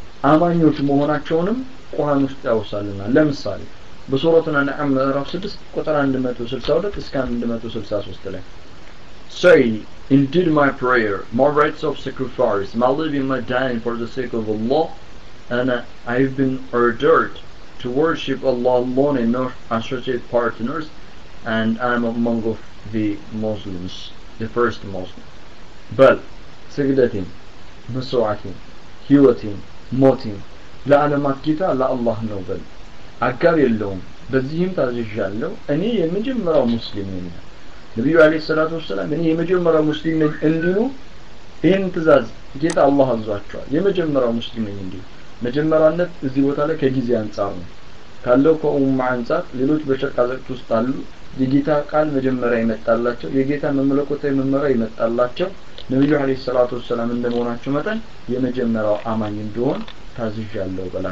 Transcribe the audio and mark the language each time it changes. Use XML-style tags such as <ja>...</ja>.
<am>አማኞች መሆናቸውንም ቁርአን ውስጥ ያወሳልናል ለምሳሌ በሱረቱ አንዓም ምዕራፍ 6 ቁጥር 162 እስከ 163 ላይ</am> <en>Say, indeed my prayer, my rites of sacrifice, my living, my dying for the sake of Allah, and I've been ordered to worship Allah alone and not associate partners, and I'm among of the Muslims, the first Muslim. But, سجدتين, مسوعتين, هيوتين, موتين, لعلمات كتا لا الله نوبل.</en> <am>አጋር የለውም በዚህም ታዝዣለሁ እኔ የመጀመሪያው ሙስሊም ነኝ ነብዩ አለይሂ ሰላቱ ወሰለም እኔ የመጀመሪያው ሙስሊም ነኝ እንዲሉ ይሄን ትእዛዝ ጌታ አላህ አዟቸዋል የመጀመሪያው ሙስሊም ነኝ እንዲሉ መጀመሪያነት እዚህ ቦታ ላይ ከጊዜ አንፃር ነው ካለው ከኡማ አንፃር ሌሎች በሸቃዘት ውስጥ አሉ የጌታ ቃል መጀመሪያ ይመጣላቸው የጌታ መመለኮታዊ መመሪያ ይመጣላቸው ነብዩ አለይሂ ሰላቱ ወሰለም እንደመሆናቸው መጠን የመጀመሪያው አማኝ እንደሆን ታዝዣለሁ</am>